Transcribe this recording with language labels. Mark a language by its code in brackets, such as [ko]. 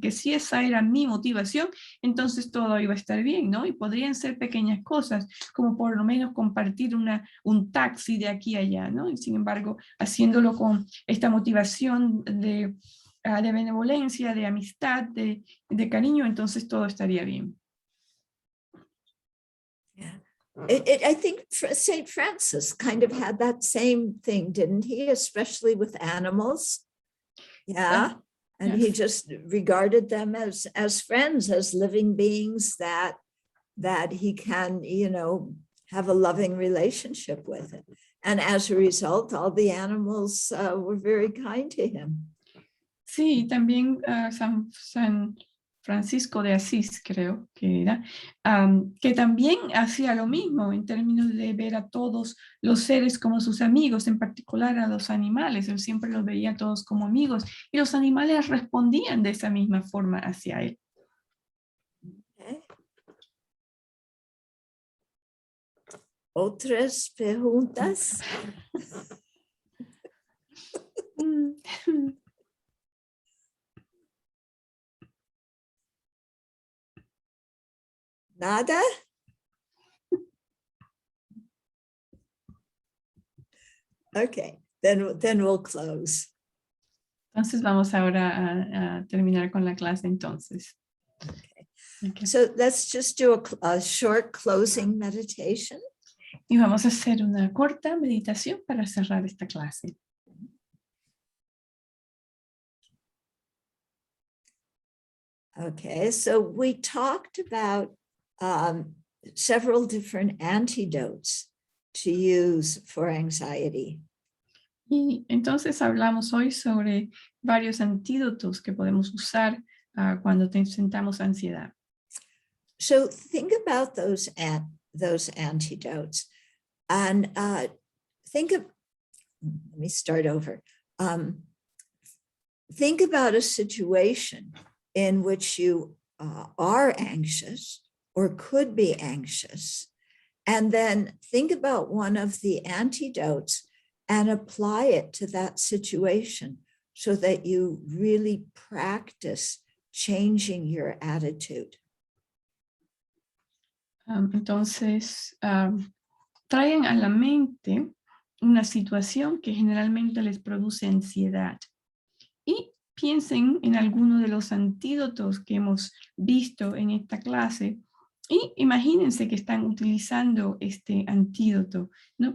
[es] Y que si esa era mi motivación, entonces todo iba a estar bien, ¿no? Y podrían ser pequeñas cosas, como por lo menos compartir un taxi de aquí a allá, ¿no? Y sin embargo, haciéndolo con esta motivación de benevolencia, de amistad, de cariño, entonces todo estaría bien. [en] Yeah. I think St. Francis kind of had that same thing, didn't he? Especially with animals. Yeah. And he Yes. just regarded them as friends, as living beings that he can, have a loving relationship with. And as a result, all the animals were very kind to him. [es] Sí, también San Francisco de Asís, creo que era, que también hacía lo mismo en términos de ver a todos los seres como sus amigos, en particular a los animales. Él siempre los veía a todos como amigos y los animales respondían de esa misma forma hacia él. [en] Okay. [es] ¿Otras preguntas? Nada? [en] Okay, then we'll close. [es] Entonces vamos ahora a terminar con la clase entonces. [en] Okay. So let's just do a short closing meditation. [es] Y vamos a hacer una corta meditación para cerrar esta clase. [en] Okay, so we talked about several different antidotes to use for anxiety. [es] Y entonces hablamos hoy sobre varios antídotos que podemos usar cuando sentamos ansiedad. [en] So think about those antidotes and let me start over. Think about a situation in which you are anxious or could be anxious, and then think about one of the antidotes and apply it to that situation so that you really practice changing your attitude. [es] Entonces, traigan a la mente una situación que generalmente les produce ansiedad y piensen en alguno de los antídotos que hemos visto en esta clase y imagínense que están utilizando este antídoto, ¿no?